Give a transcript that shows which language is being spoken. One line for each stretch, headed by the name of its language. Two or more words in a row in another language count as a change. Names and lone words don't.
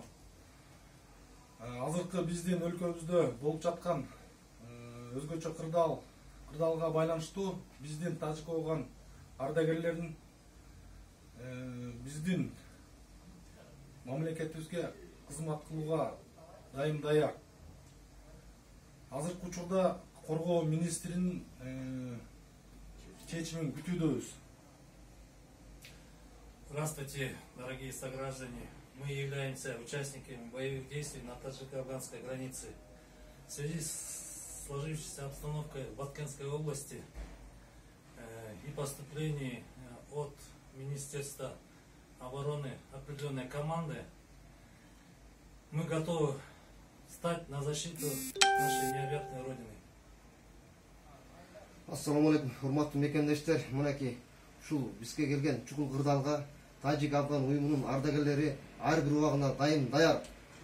Kyrgyz: Азыркы биздин өлкөбүздө болуп жаткан өзгөчө кырдаалга байланыштуу биздин Тажик болгон ардагерлерин биздин мамлекетибизге кызмат кылууга дайым-даяр. Азыркы учурда Коргоо министринин чечимин күтүүдөбүз.
Russian: Здравствуйте, дорогие сограждане. Мы являемся участниками боевых действий на таджико-афганской границе. В связи с сложившейся обстановкой в Баткенской области и поступлении от Министерства обороны определенной команды, мы готовы стать на защиту нашей необъятной Родины.
Kyrgyz: Ассаламу алейкум, урматтуу мекендештер. Мынакей ушул бизге келген чукул кырдаалга Тажик Афган уюмунун ардагерлери ар бир убагына дайым даяр.